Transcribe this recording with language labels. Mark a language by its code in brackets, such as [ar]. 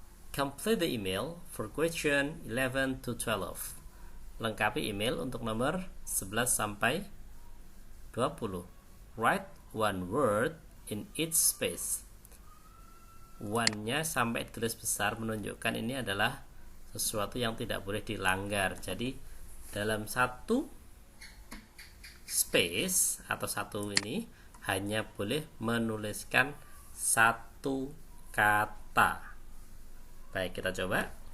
[en] Complete the email for question 11 to 12. [id] Lengkapi email untuk nomor 11 sampai 20. [en] Write one word in each space. [id] One-nya sampai ditulis besar, menunjukkan ini adalah sesuatu yang tidak boleh dilanggar. Jadi dalam satu space atau satu ini hanya boleh menuliskan satu kata. Baik, kita coba.